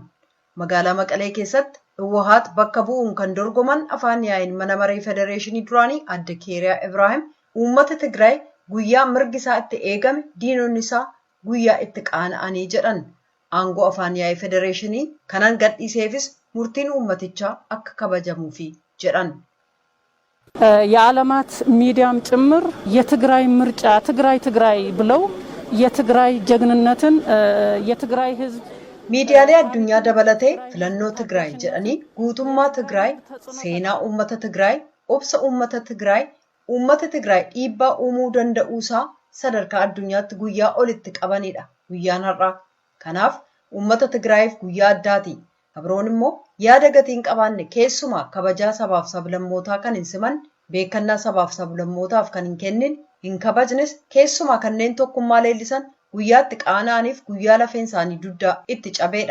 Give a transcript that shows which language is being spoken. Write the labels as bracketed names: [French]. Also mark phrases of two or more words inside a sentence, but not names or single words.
[Oromo] Magaalaa Maqalee keessatti Hawwaat bakka bu'uun kan dorgoman afaan yaa'in mana maree federeeshinii duraanii adda Keeraa Ibraahim uummata Tigraay guyyaa mirgi isaa itti eegame diinonni isaa guyyaa itti qaana'anii jedhan. Aangoo afaan yaa'ii federeeshinii kanan gadhiiseefis murtiin uummatichaa akka kabajamuufi jedhan. [Amharic] የዓለማት ሚዲያም ጭምር የትግራይ ምርጫ ትግራይ ብለው የትግራይ ጀግንነትን የትግራይ ህዝብ [Oromo] Miidiyaalee addunyaa dabalatee filannoo Tigraay jedhanii guutummaa Tigraay, seenaa uummata Tigraay, obsa uummata Tigraay dhiibbaa uumuu danda'uusaa sadarkaa addunyaatti guyyaa olitti qabanidha guyyaan har'aa. Kanaaf uummata Tigraayiif guyyaa addaati. Abroon immoo yaada gatiin qabaanne keessumaa kabajaa sabaaf sablammootaa kan hin siman beekannaa sabaaf sablammootaaf kan hin kennin hin kabajnes keessumaa kanneen tokkummaa leellisan guyyaatti qaana'aniif guyyaa lafeen isaanii duddaa itti cabeedha.